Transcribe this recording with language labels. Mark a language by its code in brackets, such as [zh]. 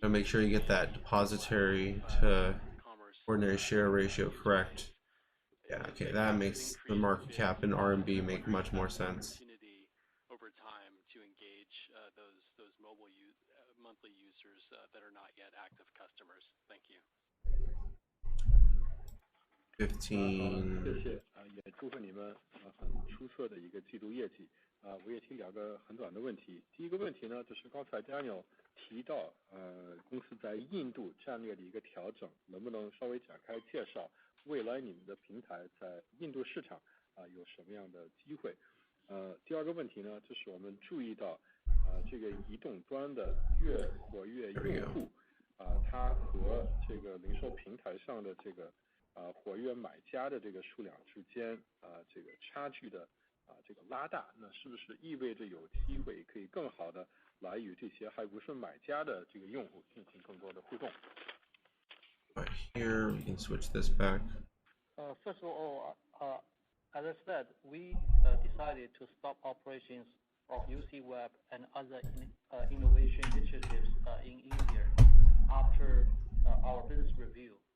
[en] So make sure you get that depository to ordinary share ratio correct. Yeah, okay, that makes the market cap in RMB make much more sense. Over time to engage those mobile monthly users that are not yet active customers. Thank you. 15. [zh] 谢谢也祝贺你们很出色的一个季度业绩。我也提两个很短的问题。第一个问题呢，就是刚才 Daniel 提到公司在印度战略的一个调整，能不能稍微展开介绍未来你们的平台在印度市场有什么样的机会？第二个问题呢，就是我们注意到这个移动端的月活跃用户它和这个零售平台上的这个活跃买家的这个数量之间这个差距的这个拉大，那是不是意味着有机会可以更好的来与这些还不是买家的这个用户进行更多的互动？ [en] Right here, we can switch this back. First of all, as I said, we decided to stop operations of UC Web and other innovation initiatives in India after our business review.